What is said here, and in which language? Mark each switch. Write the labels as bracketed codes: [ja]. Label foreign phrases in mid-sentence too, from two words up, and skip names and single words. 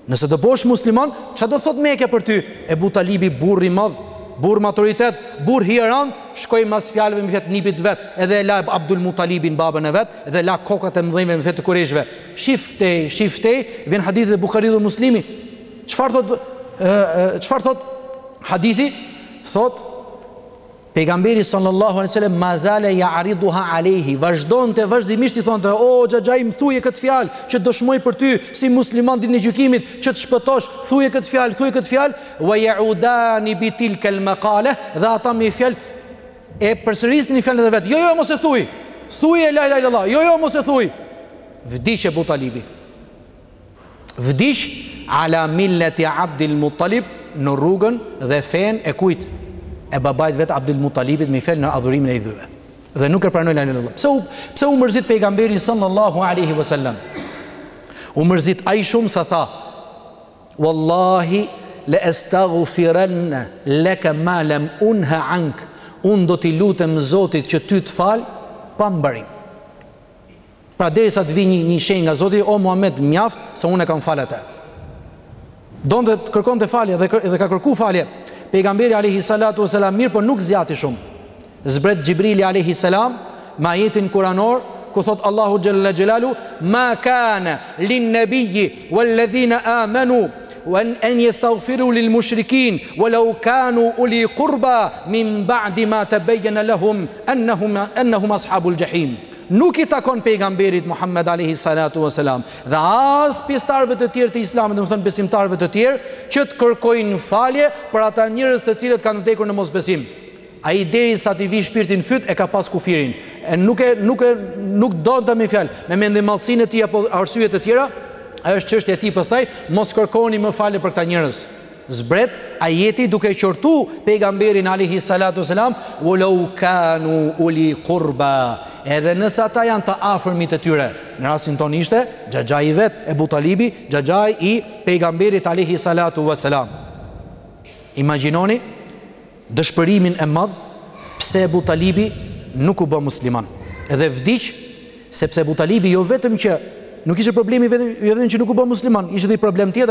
[sq] Nëse do bosh musliman, çfarë do thot Mekja për ty? Ebu Talibi burr i madh, burr matoritet, burr hieran, shkoi mas fjalëve me fjalë nipit vet, edhe e la Abdul Muttalibin babën e vet, dhe la kokat e mëdhenjve me fjalë të Kureshve. Shiftej, vjen hadithi e Buhariut dhe Muslimi. Çfarë thot hadithi? Thot pejgamberi [ar] صلى الله عليه وسلم ما زال يعرضها عليه, [sq] vazhdimisht i thonte: "O xhaxhai, më thuje këtë fjalë që dëshmoj për ty si musliman ditën e gjykimit, që të shpëtosh, thuje këtë fjalë, [ar] ويعيدان بتلك المقالة", [sq] dhe ata me fjalë e përsërisin i fjalën e vet. Jo, mos e thuj. [ar] Thuje لا إله إلا الله. [sq] Jo, mos e thuj. Vdiq Abu Talibi. Vdiq [ar] على ملة عبد المطلب, [sq] në rrugën dhe fen e kujt? E babait vet Abdul Muttalibit, me fjalë në adhurimin e idhëve. Dhe nuk e pranoi [ar] لا إله إلا الله. [sq] Pse u mërzit pejgamberi [ar] صلى الله عليه وسلم? [sq] U mërzit ai shumë sa tha: [ar] "والله لأستغفرن لك ما لم أنه عنك." [sq] Unë do t'i lutem Zotit që ty të fal pa mbarim. Pra derisa të vi një shenjë nga Zoti: "O Muhammed, mjaft se unë e kam falë atë." Donte të kërkonte falje dhe ka kërku falje. Pejgamberi [ar] عليه الصلاة والسلام [sq] mirë, por nuk zgjati shumë. Zbret Xhibrili [ar] عليه السلام [sq] me ajetin kuranor ku thot [ar] الله جل جلاله: "ما كان للنبي والذين آمنوا أن يستغفروا للمشركين ولو كانوا أولي قربى من بعد ما تبين لهم أنهم أصحاب الجحيم." [sq] Nuk i takon pejgamberit Muhammed [ar] عليه الصلاة والسلام [sq] dhe as pjesëtarëve të tjerë të Islamit, domethënë besimtarëve të tjerë, që të kërkojnë falje për ata njerëz të cilët kanë vdekur në mosbesim. Ai derisa t'i vi shpirtin fyt e ka pas kufirin. Nuk do të më fal me mendimallsinë e tij apo arsye të tjera. Ajo është çështja e tij, pastaj mos kërkoni më falje për këta njerëz. Zbret ajeti duke qortu pejgamberin [ar] عليه الصلاة والسلام: "ولو كانوا أولي قربى", [sq] edhe nëse ata janë të afërmit të tyre. Në rastin ton ishte xhaxhai i vet, Ebu Talibi, xhaxhai i pejgamberit [ar] عليه الصلاة والسلام. [sq] Imagjinoni dëshpërimin e madh pse Ebu Talibi nuk u bë musliman. Edhe vdiq sepse Ebu Talibi jo vetëm që nuk ishte problemi vetëm që nuk u bë musliman, ishte edhe problem tjetër.